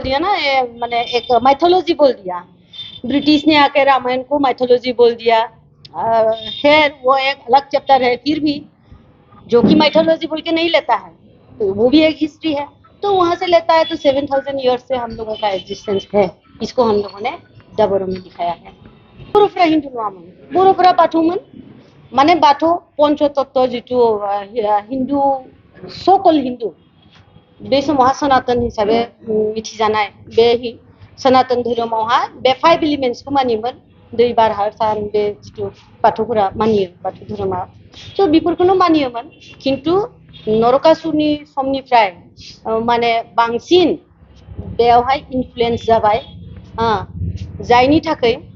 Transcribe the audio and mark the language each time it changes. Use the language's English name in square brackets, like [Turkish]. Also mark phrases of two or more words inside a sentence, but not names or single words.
[Hindi] दिया ना मैंने एक माइथोलॉजी बोल दिया ब्रिटिश ने आके रामायण को माइथोलॉजी बोल दिया खैर वो एक अलग चैप्टर है फिर भी जो कि माइथोलॉजी बोल के नहीं लेता है तो वो भी एक हिस्ट्री है तो वहां से लेता है तो 7000 years से हम लोगों का एग्जिस्टेंस है इसको हम लोगों ने डबरो में दिखाया है [Bodo] बर'फोरा हिंदू नङामोन बर'फोरा बाथौमोन माने बाथौ पंचतत्व जितु हिंदू सकल हिंदू बे समावहा सनातन हिसाबै मिथिजानाय बे सनातन धोरोमावहा बे 5 एलिमेन्ट्सखौ मानियोमोन दै बार हा सान बे जितु बाथौफोरा मानियो बाथौ धोरोमा स' बेफोरखौनो मानियोमोन खिन्थु नरकासुरनि समनिफ्राय माने बांसिन बेयावहाय इनफ्लुएन्स जाबाय जायनि थाखाय